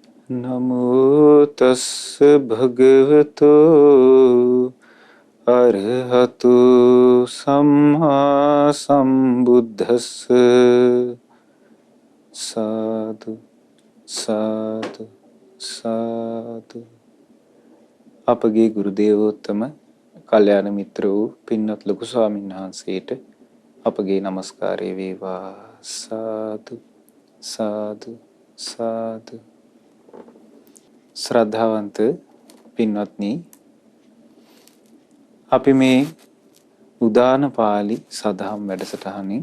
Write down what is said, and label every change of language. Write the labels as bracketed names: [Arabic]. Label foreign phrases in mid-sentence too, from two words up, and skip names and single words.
[Pali] නමෝ තස්ස භගවතෝ අරහතු සම්මා සම්බුද්දස්ස සාදු සාදු සාදු. [Sinhala] අපගේ ගුරු දේවෝත්තම කල්යාණ මිත්‍ර වූ පින්වත් ලොකු ස්වාමීන් වහන්සේට අපගේ নমස්කාරය වේවා. [Pali] සාදු සාදු සාදු. [Sinhala] ශ්‍රද්ධාවන්ත පින්වත්නි, අපි මේ උදාන පාළි සදහම් වැඩසටහනින්